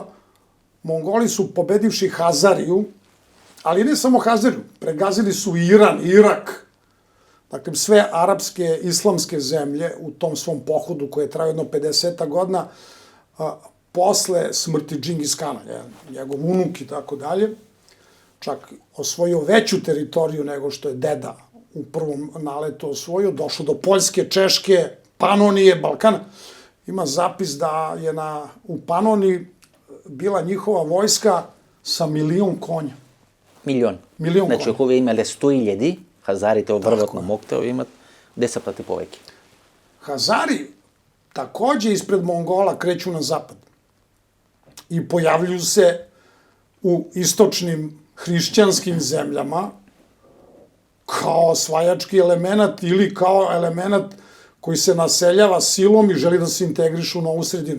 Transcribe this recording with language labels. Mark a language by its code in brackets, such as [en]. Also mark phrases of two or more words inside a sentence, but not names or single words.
[sr] Mongoli su pobedivši Hazariju, ali ne samo Hazariju, pregazili su Iran, Irak, dakle sve arapske, islamske zemlje u tom svom pohodu koje je trajao jedno 50 godina, posle smrti Džingis Kana, njegov unuk i tako dalje, čak osvojio veću teritoriju nego što je deda u prvom naletu osvojio, došao do Poljske, Češke, Panonije, Balkana. Ima zapis da je u Panoniji bila njihova vojska sa 1.000.000 konja. [mk] Милион. 1.000.000 Значи, конја. ако вие имале 100.000, хазарите од врвот на Моктел имат 10 пати повеќе. [sr] Hazari takođe ispred Mongola kreću na zapad i pojavljuju se u istočnim hrišćanskim zemljama kao osvajački element ili kao element koji se naseljava silom i želi da se integrišu u novu sredinu.